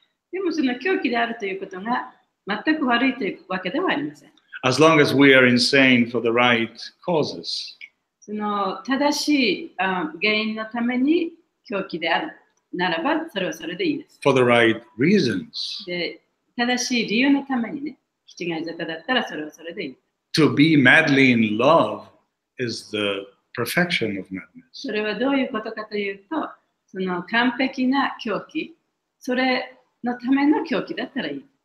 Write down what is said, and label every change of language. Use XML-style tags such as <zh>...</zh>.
<ja>でもその狂気であるということが全く悪いというわけではありません。</ja> <en>As long as we are insane for the right causes.</en> <ja>その正しい原因のために狂気であるならば、それはそれでいいです。</ja> <en>For the right reasons.</en> <ja>で、正しい理由のためにね、気違い沙汰だったらそれはそれでいい。</ja> <en>To be madly in love is the perfection of madness.</en> <ja>それはどういうことかというと、その完璧な狂気、それのための狂気だったらいい。</ja>